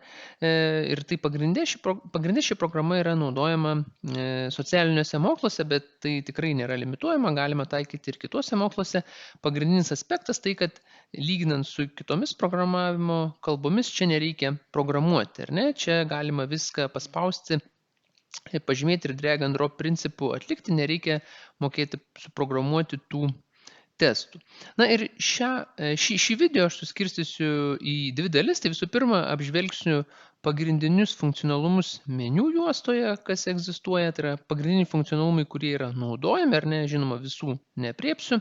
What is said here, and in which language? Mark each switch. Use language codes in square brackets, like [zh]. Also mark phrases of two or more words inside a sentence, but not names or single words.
[lt] Ir tai pagrindė ši programa yra naudojama socialiniuose moksluose, bet tai tikrai nėra limituojama, galima taikyti ir kituose moksluose. Pagrindinis aspektas tai, kad lyginant su kitomis programavimo kalbomis, čia nereikia programuoti, ar ne? Čia galima viską paspausti, pažymėti ir [en] drag and drop [lt] principų atlikti, nereikia mokėti suprogramuoti tų testų. Na ir šį video aš suskirstysiu į dvi dalis. Tai visų pirma, apžvelgsiu pagrindinius funkcionalumus meniu juostoje, kas egzistuoja. Tai yra pagrindiniai funkcionalumai, kurie yra naudojami, ar ne, žinoma, visų neapriepsiu.